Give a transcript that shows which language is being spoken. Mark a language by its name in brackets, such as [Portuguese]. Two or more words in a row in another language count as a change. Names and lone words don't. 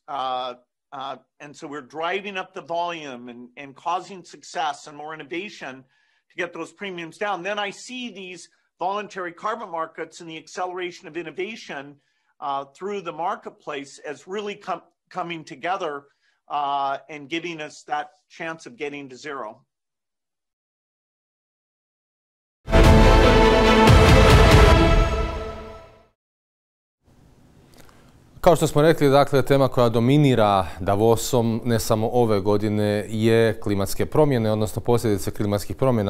[English] And so we're driving up the volume and causing success and more innovation to get those premiums down. Then I see these voluntary carbon markets and the acceleration of innovation through the marketplace as really coming together and giving us that chance of getting to zero. [Croatian] Kao što smo rekli, dakle, tema koja dominira Davosom ne samo ove godine je klimatske promjene, odnosno posljedice klimatskih promjena.